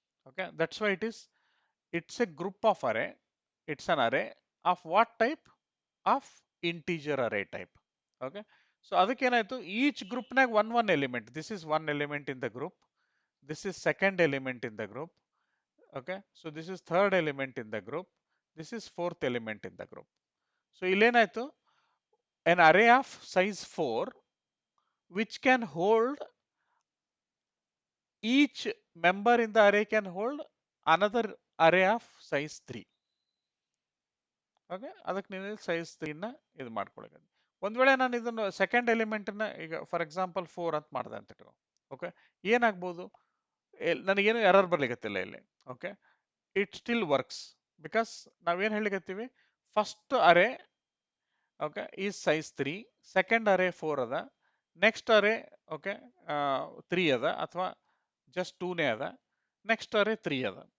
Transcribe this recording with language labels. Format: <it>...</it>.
<en>Okay, that's why it's a group of array, it's an array of what type, of integer array type. Okay, so ಅದಕ್ಕೇನಾಯ್ತು, each ಗ್ರೂಪ್ನಾಗ one element, this is one element in the group, this is second element in the group. Okay, so this is third element in the group, this is fourth element in the group. So</en> <kn>illenaytu,</kn> <en>an array of size 4 which can hold, each member in the array can hold another array of size 3.</en> <kn>Okay, ಅದಕ್ಕೆ ನೀವು size 3 ನ ಇದು ಮಾಡ್ಕೊಳಕ್ಕೆ. ಒಂದ್ ವೇಳೆ ನಾನು ಇದನ್ನು second element ನ ಈಗ ಫಾರ್ ಎಕ್ಸಾಂಪಲ್ 4 ಅಂತ ಮಾಡಿದೆ ಅಂತ ಇಟ್ಕೋ. ಓಕೆ, ಏನಾಗ್ಬೋದು, ನನಗೇನು ಎರರ್ ಬರ್ಲಿಕ್ಕತ್ತಿಲ್ಲ ಇಲ್ಲಿ. Okay,</kn> <en>it still works, because</en> <kn>ನಾವೇನು ಹೇಳಿಕತ್ತೀವಿ, first array okay is size 3, second ಅರೇ 4 ಅದ, ನೆಕ್ಸ್ಟ್ ಅರೇ ಓಕೆ 3 ಅದ, ಅಥವಾ ಜಸ್ಟ್ 2ನೇ ಅದ, ನೆಕ್ಸ್ಟ್ ಅರೇ 3 ಅದ.</kn>